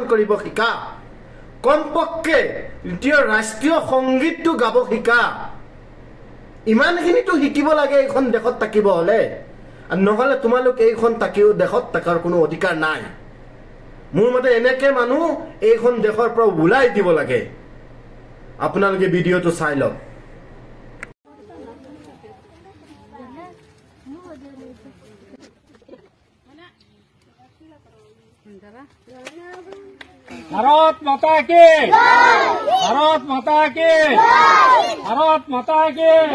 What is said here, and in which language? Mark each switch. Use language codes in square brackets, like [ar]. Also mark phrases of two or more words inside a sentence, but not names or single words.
[as] কৰিব শিকা কমপক্ষে দ্বিতীয় ৰাষ্ট্ৰীয় সংগীতটো গাব শিকা ইমানখিনিতো শিকিব লাগে এইখন দেশত থাকিব হলে আৰু নহলে তোমালোক এইখন থাকিও দেশত থাকাৰ কোনো অধিকাৰ নাই মোৰ মতে এনেকে মানুহ এইখন দেশৰ পৰা ওলাই দিব লাগে আপোনালোকে ভিডিঅটো চাই লওক [hi] भारत माता की भारत माता की भारत माता की